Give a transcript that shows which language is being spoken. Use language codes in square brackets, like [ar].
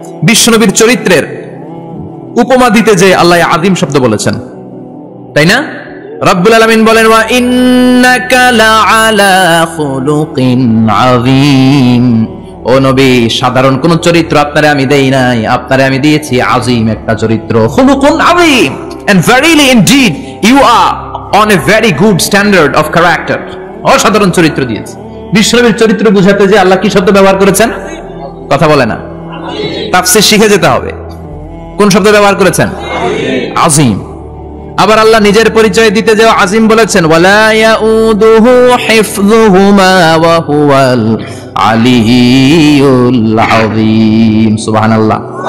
[bn] বিশ্বনবীর চরিত্রের উপমা দিতে যে আল্লাহ আযীম শব্দ বলেছেন, তাই না? রব্বুল আলামিন বলেন [ar] ওয়া ইন্নাকা লাআলা খুলুকিন আযীম। [bn] ও নবী, সাধারণ কোন চরিত্র আপনারে আমি দেই নাই, আপনারে আমি দিয়েছি আযীম একটা চরিত্র। [ar] খুলুকুন আযীম, [en] and verily indeed you are on a very good standard of character। [bn] অসাধারণ চরিত্র দিয়েছি। বিশ্বনবীর চরিত্র বুঝাতে যে আল্লাহ কি শব্দ ব্যবহার করেছেন? কথা বলে না, তাফসীর শিখে যেতে হবে। কোন শব্দ ব্যবহার করেছেন? আযীম। আবার আল্লাহ নিজের পরিচয় দিতে যে আযীম বলেছেন, [ar] ওয়ালা ইয়াউদুহু হিফযুহুমা ওয়া হুয়াল আলিয়্যুল আযীম। [bn] সুবহানাল্লাহ।